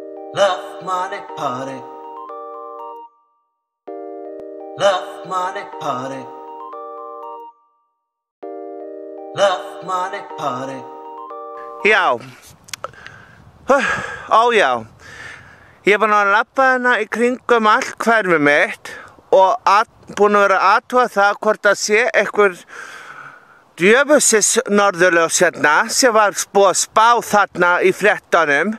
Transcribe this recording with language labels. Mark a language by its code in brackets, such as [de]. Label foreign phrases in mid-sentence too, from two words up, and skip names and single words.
[en] Love money party. Love money party. Love money party. [is] Já. Já. Ég búinn að labba hérna í kringum allt hverfið mitt og búinn að vera að athuga það hvort það sé einhver djöfusins norðurljós hérna sem var búið að spá þarna í fréttunum.